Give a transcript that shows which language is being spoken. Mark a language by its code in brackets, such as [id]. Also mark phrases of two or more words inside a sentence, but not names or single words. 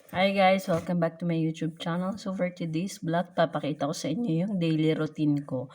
[en] Hi guys! Welcome back to my YouTube channel. [tl] So [en] for today's vlog, [tl] papakita ko sa inyo yung [en] daily routine [tl] ko.